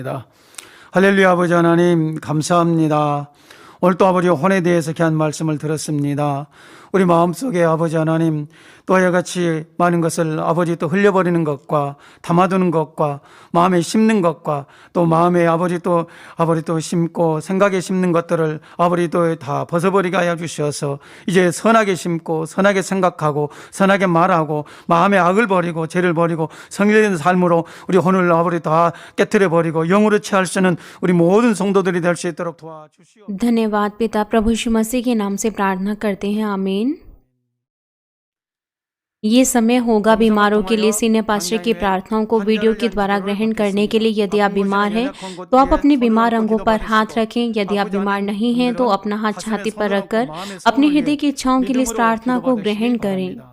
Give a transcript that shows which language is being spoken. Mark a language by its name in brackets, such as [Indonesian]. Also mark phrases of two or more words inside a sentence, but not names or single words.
[Korean] 하시겠습니다. 할렐루야. 아버지 하나님 감사합니다. 오늘 또 아버지 혼에 대해서 귀한 말씀을 들었습니다. 우리 마음속에 아버지 하나님 또 이같이 많은 것을 아버지 또 흘려버리는 것과 담아두는 것과 마음에 심는 것과 또 마음에 아버지 또 심고 생각에 심는 것들을 아버지 또 다 벗어버리게 하여 주셔서 이제 선하게 심고 선하게 생각하고 선하게 말하고 마음에 악을 버리고 죄를 버리고 성일된 삶으로 우리 혼을 아버지 다 깨뜨려 버리고 영으로 취할 수 있는 우리 모든 성도들이 될 수 있도록 도와주시오. [Hindi] धन्यवाद पिता। प्रभु यीशु मसीह के नाम से प्रार्थना करते हैं, आमीन। ये समय होगा बीमारों के लिए। [English] senior pastor [Hindi] की प्रार्थनाओं को वीडियो के द्वारा ग्रहण करने के लिए यदि आप बीमार हैं तो आप अपने बीमार अंगों पर हाथ रखें। यदि आप बीमार नहीं हैं तो अपना हाथ छाती पर रखकर अपने हृदय की इच्छाओं के लिए इस प्रार्थना को ग्रहण करें।